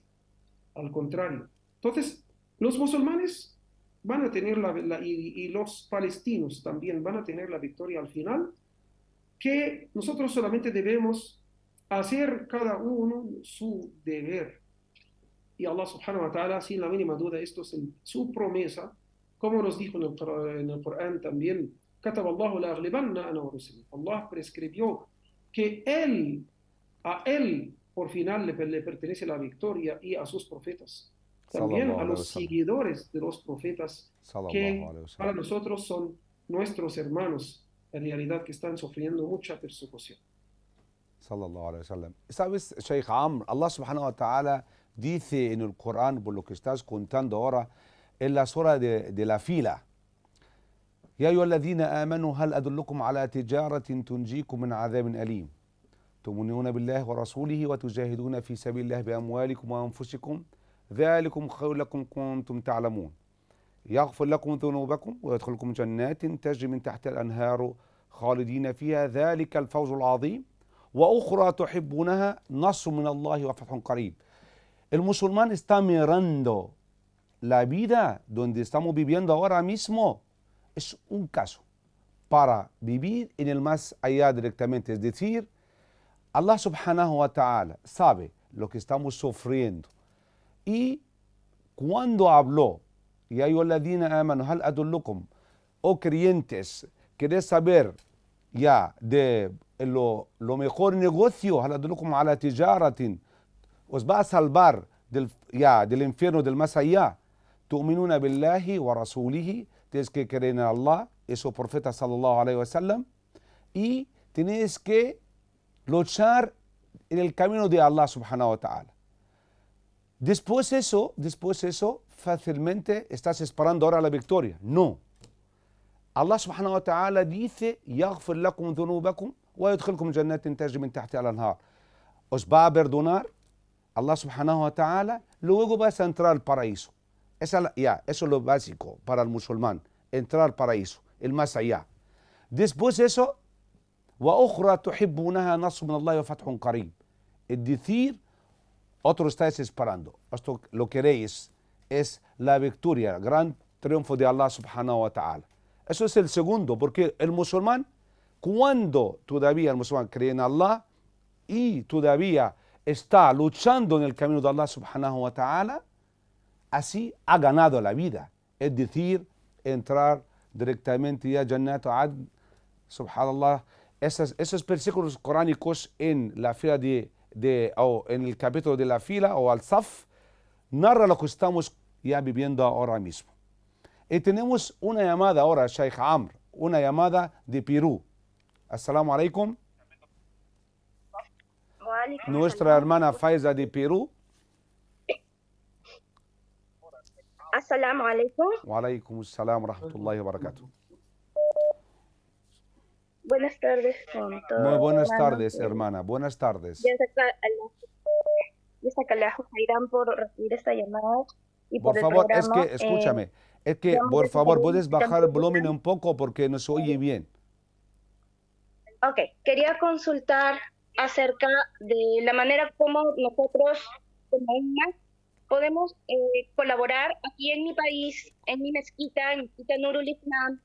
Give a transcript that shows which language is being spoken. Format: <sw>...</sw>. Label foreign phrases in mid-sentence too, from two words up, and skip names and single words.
<es>Al contrario. Entonces, los musulmanes van a tener y los palestinos también van a tener la victoria al final, que nosotros solamente debemos hacer cada uno su deber. Y Allah</es> <ar>سبحانه وتعالى,</ar> <es>sin la mínima duda, esto es su promesa, como nos dijo en el Corán también,</es> <ar>كتب الله لأغلبن أنا ورسلي.</ar> <es>Allah prescribió que a él por final le pertenece la victoria y a sus profetas. También a los seguidores de los profetas que para nosotros son nuestros hermanos, en realidad que están sufriendo mucha persecución.</es> <ar>صلى الله عليه وسلم.</ar> <es>¿Sabes, Sheikh Amr? Allah</es> <ar>سبحانه وتعالى</ar> <es>dice en el Corán, por lo que estás contando ahora, en la sura de la fila:</es> <ar>يا أيها الذين آمنوا هل أدلكم على تجارة تنجيكم من عذاب أليم تؤمنون بالله ورسوله وتجاهدون في سبيل الله بأموالكم وأنفسكم ذلكم خير لكم كنتم تعلمون يغفر لكم ذنوبكم ويدخلكم جنات تجري من تحتها الأنهار خالدين فيها ذلك الفوز العظيم وأخرى تحبونها نصر من الله وفتح قريب.</ar> <es>El musulmán está mirando la vida donde estamos viviendo ahora mismo. Es un caso para vivir en el más allá directamente. Es decir, Allah</es> <ar>سبحانه وتعالى</ar> <es>sabe lo que estamos sufriendo. Y cuando habló,</es> <ar>يا أيها الذين آمنوا هل أدلكم,</ar> <es>oh creyentes, ¿queréis saber ya de lo mejor negocio?</es> <ar>هل أدلكم على تجارة,</ar> <es>os va a salvar del infierno del más allá.</es> <ar>تؤمنون بالله ورسوله,</ar> <es>tienes que creer en Allah y su profeta</es> <ar>صلى الله عليه وسلم,</ar> <es>y tienes que luchar en el camino de Allah</es> <ar>سبحانه وتعالى.</ar> <es>Después eso, fácilmente estás esperando ahora la victoria. No.</es> <ar>الله سبحانه وتعالى dice: يغفر لكم ذنوبكم ويدخلكم جنات تجري من تحتها الأنهار.</ar> <es>Os va a perdonar Allah</es> <ar>سبحانه وتعالى,</ar> <es>luego vas a entrar al paraíso. Eso es lo básico para el musulmán, entrar al paraíso, el más allá. Después eso,</es> <ar>وأخرى تحبونها نصر من الله وفتح قريب.</ar> <es>Es decir, otro estáis esperando. Esto lo queréis, es la victoria, el gran triunfo de Allah</es> <ar>سبحانه وتعالى.</ar> <es>Eso es el segundo, porque el musulmán, cuando todavía el musulmán cree en Allah y todavía está luchando en el camino de Allah</es> <ar>سبحانه وتعالى,</ar> <es>así ha ganado la vida. Es decir, entrar directamente ya Jannat Adn, subhanallah, esos versículos coránicos en la fila o en el capítulo de la fila o al Saf, narra lo que estamos ya viviendo ahora mismo. Y tenemos una llamada ahora, Sheikh Amr, una llamada de Perú.</es> <ar>السلام عليكم.</ar> <es>Nuestra hermana Faiza de Perú.</es> <ar>السلام عليكم. وعليكم السلام ورحمة الله وبركاته.</ar> <es>Buenas tardes con todos. Muy buenas tardes, hermana. Buenas tardes.</es> <ar>جزاك الله خيرا</ar> <es>por recibir esta llamada y por Por el favor, es programa. que, escúchame, es que, por favor, puedes bajar el volumen un poco porque no se oye bien. Ok, quería consultar acerca de la manera como nosotros, como UMA, podemos colaborar aquí en mi país, en mi mezquita, en Mezquita Nurul Islam.</es>